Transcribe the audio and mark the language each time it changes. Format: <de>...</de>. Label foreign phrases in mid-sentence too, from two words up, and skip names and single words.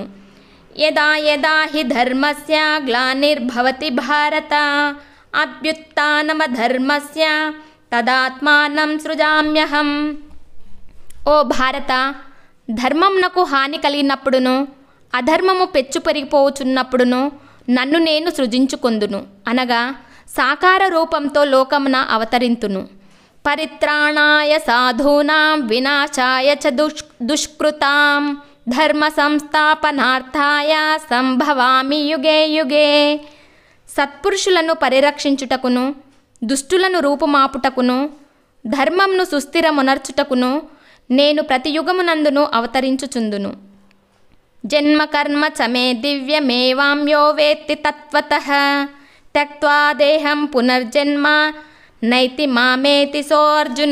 <sa>యదా యదా హి ధర్మస్య గ్లానిర్భవతి భారత అభ్యుత్థానమధర్మస్య తదాత్మానం సృజామ్యహం.</sa> <te>ఓ భారత, ధర్మమునకు హాని కలిగినప్పుడును అధర్మము పెచ్చు పెరిగిపోవచున్నప్పుడును నన్ను నేను సృజించుకొందును, అనగా సాకార రూపంతో లోకమున అవతరింతును.</te> <sa>పరిత్రాణాయ సాధూనాం వినాశాయ చ దుష్కృతాం ధర్మ సంస్థాపనార్థాయ సంభవామి యుగే యుగే.</sa> <te>సత్పురుషులను పరిరక్షించుటకును దుష్టులను రూపుమాపుటకును ధర్మంను సుస్థిరమునర్చుటకును నేను ప్రతి యుగమునందును అవతరించుచుందును.</te> <sa>జన్మ కర్మ చ మే దివ్యమేవాంయో వేత్తి తత్వతః త్యక్త్వా దేహం పునర్జన్మ నైతి మామేతి సో అర్జున.</sa>